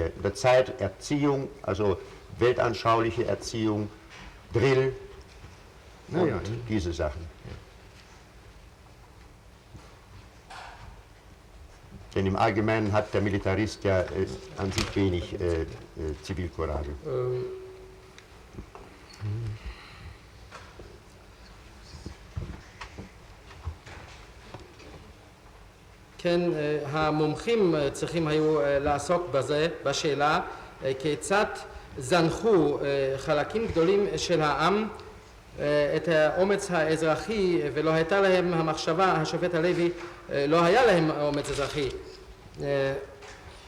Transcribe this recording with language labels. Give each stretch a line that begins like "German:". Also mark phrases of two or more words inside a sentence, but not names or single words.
German: In der Zeit Erziehung, also weltanschauliche Erziehung, Drill und diese Sachen. Ja. Denn im Allgemeinen hat der Militarist ja an sich wenig Zivilcourage.
Hebrew: כן, המומחים צריכים היו לעסוק בזה, בשאלה כיצד זנחו חלקים גדולים של העם את האומץ האזרחי ולא הייתה להם המחשבה, השופט הלוי, לא היה להם אומץ אזרחי.